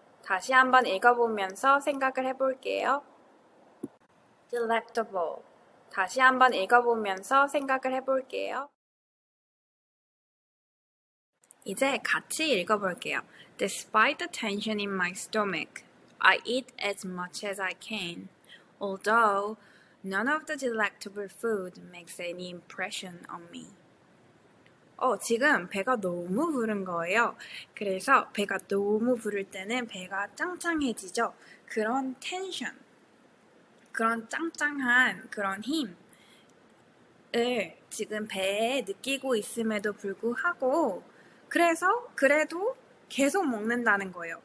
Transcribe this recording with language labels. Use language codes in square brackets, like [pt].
[ko] 다시 한번 읽어보면서 생각을 해볼게요. [en] delectable. [ko] 다시 한번 읽어보면서 생각을 해볼게요. 이제 같이 읽어볼게요. [en] Despite the tension in my stomach, I eat as much as I can. Although none of the delectable food makes any impression on me. [ko] 지금 배가 너무 부른 거예요. 그래서 배가 너무 부를 때는 배가 짱짱해지죠. 그런 텐션, 그런 짱짱한 그런 힘을 지금 배에 느끼고 있음에도 불구하고 그래도 계속 먹는다는 거예요.